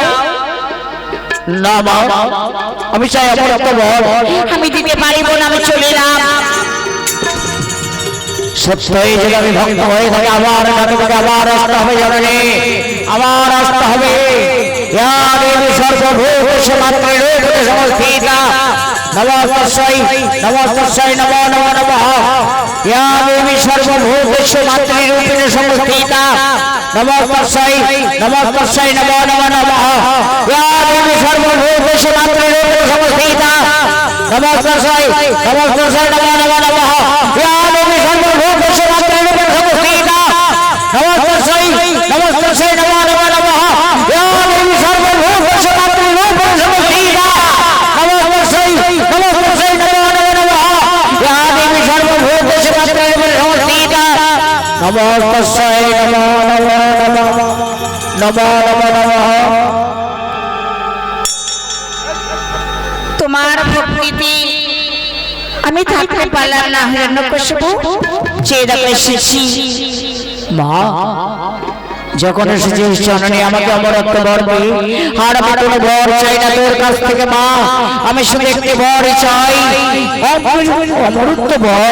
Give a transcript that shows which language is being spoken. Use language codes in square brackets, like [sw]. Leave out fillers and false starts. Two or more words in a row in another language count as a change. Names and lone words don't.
[bn] না মা আমি চাই অমরত্ব বর। আমি দিতে পারিব না, আমি চলে এলাম। সত্যই যদি আমি ভক্ত হয়ে থাকি, আবার ডাকে ডাকে আবার আসতে হবে জননী, আমার আসতে হবে [sa] ইয়া দেবী সর্বভূতেষু মাতৃরূপে সংস্থিতা নমস্তস্যৈ নমস্তস্যৈ নমো নমো নমঃ ইয়া দেবী সর্বভূতেষু মাতৃরূপে সংস্থিতা নমস্তস্যৈ নমস্তস্যৈ নমো নমো নমঃ ইয়া দেবী সর্বভূতেষু মাতৃরূপে সংস্থিতা নমস্তস্যৈ নমস্তস্যৈ নমো নমো নমঃ ইয়া দেবী সর্বভূতেষু মাতৃরূপে সংস্থিতা নমস্তস্যৈ নমস্তস্যৈ নমো নমো নমঃ ইয়া দেবী সর্বভূতেষু মাতৃরূপে সংস্থিতা নমস্তস্যৈ নমস্তস্যৈ নমো নমো নমঃ ইয়া দেবী সর্বভূতেষু মাতৃরূপে সংস্থিতা নমস্তস্যৈ নমো নমো নমঃ নমো নমো নমঃ। [bn] তোমার ভক্তিতে আমি থাকতে পারলাম না হিরণ্যকশিপু, চেয়ে দেখো এসেছি। মা যখন এসেছিস জননী আমাকে অমরত্ব বর দে, আর আমি কোনো বর চাই না তোর কাছ থেকে মা, আমি শুধু একটি বরই চাই, অমরত্ব বর।